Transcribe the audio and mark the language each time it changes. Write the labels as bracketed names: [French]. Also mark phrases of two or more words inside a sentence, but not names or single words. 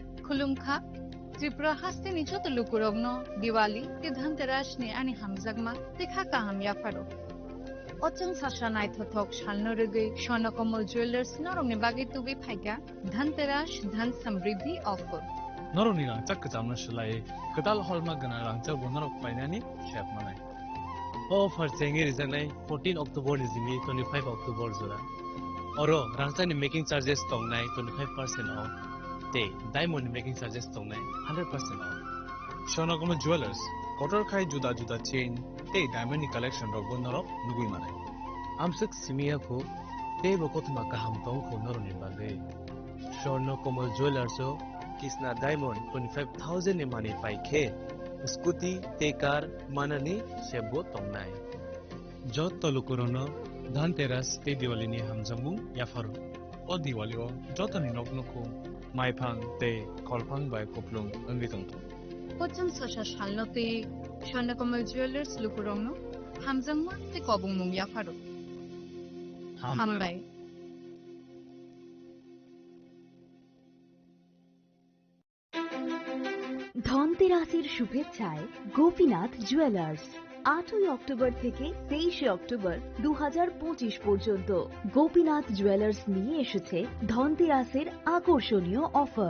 [Kok Borok] खुलुमखा त्रिपुरा हास्तेनि जत लुकुरगनो दिवाली ते धनतेरास नि आनि हामजागमा ते खाका हाम याफारो अचन सासा नायथथक सालनो रगै स्वर्णकमल ज्वेलार्स नरमनि बागै तुगै फाइगा धनतेरास धन समृद्धि ऑफर नरमनि रांचा कजामनो सलाय कदाल हलमा गना रांचा बनरक फाइनानि शेप मानाय ऑफर चेंगे रिजनाय 14 अक्टोबर निजिनि 25 अक्टोबर जोरा और रांचानि [English] making charges [Kok Borok] तंगनाय 25% ऑफ ते [English] diamond making charges [Kok Borok] तंगनाय 100% ऑफ स्वर्णकमल ज्वेलार्स कटर खाय जुदा जुदा चेन ते [English] diamond collection [Kok Borok] रक बनरक नुगुइ मानाय आमसक सिमिया को ते बकतमा काहाम तंग को नरमनि बागै स्वर्णकमल ज्वेलार्स किसना डायमंड 25,000 ने माने पाइखे स्कूटी ते कार माननी सेबो तंगनाय जत तलुकुरनो धनतेरास ते दिवाली नि हामजामुं याफारो ओ दिवाली ओ जतनि नकनको माइफां ते कलफां बाय कपलुं अंगितंग अचन सासा सालनो ते स्वर्णकमल ज्वेलार्स लुकुरगनो हामजागमा ते कबुंमुं याफारो हामबाय [Bangla] ধনতেরাসের শুভেচ্ছায় গোপীনাথ জুয়েলার্স 8ই অক্টোবর থেকে 23শে অক্টোবর 2025 পর্যন্ত গোপীনাথ জুয়েলার্স নিয়ে এসেছে ধনতেরাসের আকর্ষণীয় অফার।